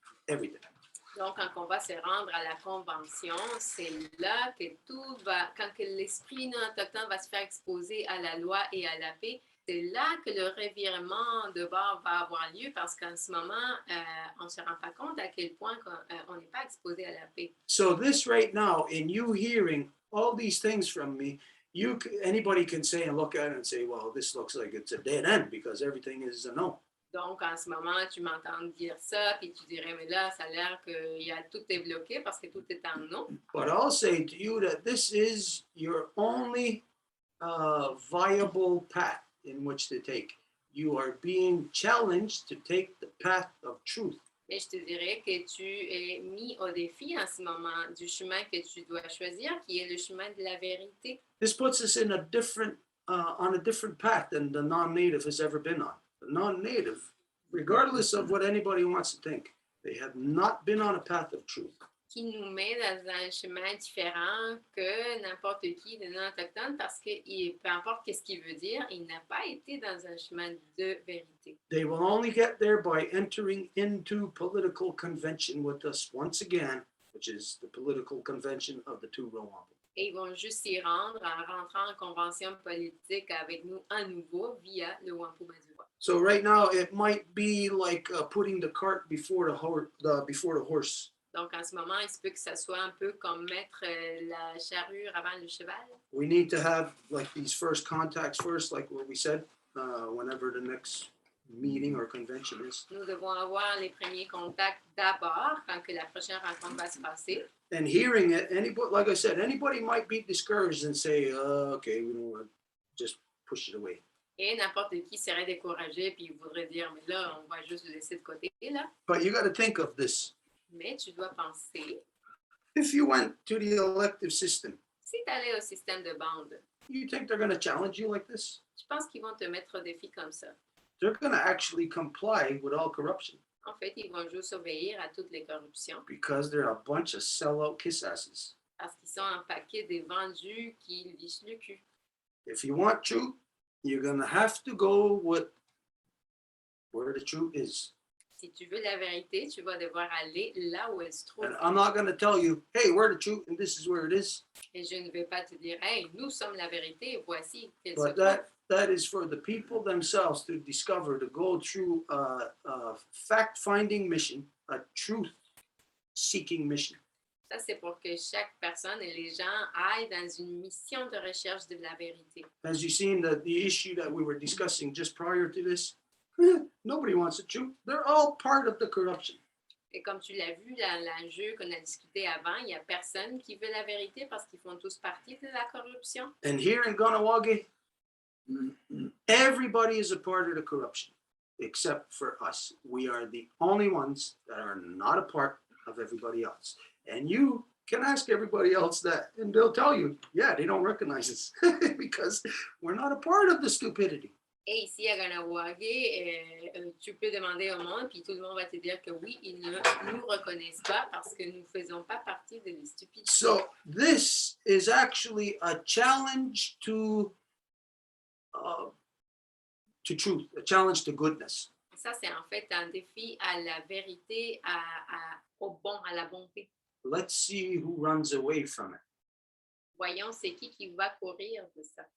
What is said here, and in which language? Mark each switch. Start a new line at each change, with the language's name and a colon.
English: Everything.
French: Donc, quand on va se rendre à la convention, c'est là que tout va, quand que l'esprit non autochtone va se faire exposer à la loi et à la paix, c'est là que le revirement de bord va avoir lieu parce qu'en ce moment, on ne se rend pas compte à quel point on n'est pas exposé à la paix.
English: So this right now, in you hearing all these things from me, anybody can say and look at it and say, well, this looks like it's a dead end because everything is a no.
French: Donc, en ce moment, tu m'entends dire ça, puis tu dirais, mais là, ça a l'air que tout est bloqué parce que tout est en non.
English: But I'll say to you that this is your only viable path in which to take. You are being challenged to take the path of truth.
French: Mais je te dirais que tu es mis au défi en ce moment du chemin que tu dois choisir, qui est le chemin de la vérité.
English: This puts us in on a different path than the non-native has ever been on. The non-native, regardless of what anybody wants to think, they have not been on a path of truth.
French: Qui nous met dans un chemin différent que n'importe qui de non-autochtone parce que peu importe ce qu'il veut dire, il n'a pas été dans un chemin de vérité.
English: They will only get there by entering into political convention with us once again, which is the political convention of the two Wampum.
French: Et ils vont juste s'y rendre en rentrant en convention politique avec nous à nouveau via le Wampum.
English: So right now it might be like putting the cart before the horse.
French: Donc, en ce moment, il se peut que ça soit un peu comme mettre la charrue avant le cheval.
English: We need to have like these first contacts first, like what we said, whenever the next meeting or convention is.
French: Nous devons avoir les premiers contacts d'abord quand que la prochaine rencontre va se passer.
English: And hearing it, like I said, anybody might be discouraged and say, okay, we don't want to just push it away.
French: Et n'importe qui serait découragé puis voudrait dire, mais là, on va juste le laisser de côté, là.
English: But you got to think of this.
French: Mais tu dois penser,
English: if you went to the elective system,
French: si tu allais au système de bande,
English: you think they're going to challenge you like this?
French: Je pense qu'ils vont te mettre au défi comme ça.
English: They're going to actually comply with all corruption.
French: En fait, ils vont juste obéir à toutes les corruptions.
English: Because they're a bunch of sellout kiss asses.
French: Parce qu'ils sont un paquet de vendus qui lichent le cul.
English: If you want truth, you're going to have to go with where the truth is.
French: Si tu veux la vérité, tu vas devoir aller là où elle se trouve.
English: And I'm not going to tell you, hey, we're the truth and this is where it is.
French: Et je ne vais pas te dire, hey, nous sommes la vérité, voici qu'elle se
English: But
French: trouve.
English: that is for the people themselves to discover, to go through a fact-finding mission, a truth-seeking mission.
French: Ça, c'est pour que chaque personne et les gens aillent dans une mission de recherche de la vérité.
English: As you seen the issue that we were discussing just prior to this, nobody wants the truth. They're all part of the corruption.
French: Et comme tu l'as vu dans l'enjeu qu'on a discuté avant, il n'y a personne qui veut la vérité parce qu'ils font tous partie de la corruption.
English: And here in Ganawage, everybody is a part of the corruption, except for us. We are the only ones that are not a part of everybody else. And you can ask everybody else that, and they'll tell you, yeah, they don't recognize us because we're not a part of the stupidity.
French: Et ici à Ganawage, tu peux demander au monde, puis tout le monde va te dire que oui, ils ne nous reconnaissent pas parce que nous ne faisons pas partie de la stupidité.
English: So this is actually a challenge to to truth, a challenge to goodness.
French: Ça, c'est en fait un défi à la vérité, au bon, à la bonté.
English: Let's see who runs away from it.
French: Voyons, c'est qui va courir de ça.